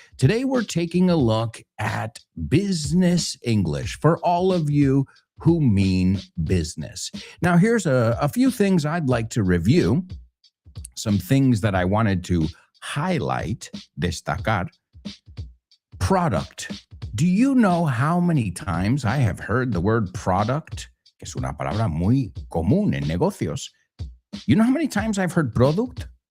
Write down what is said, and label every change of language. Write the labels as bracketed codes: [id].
[en] Today, we're taking a look at business English for all of you who mean business. Now, here's a few things I'd like to review, some things that I wanted to highlight, destacar. Product. Do you know how many times I have heard the word product? [es] Que es una palabra muy común en negocios. [en] You know how many times I've heard product?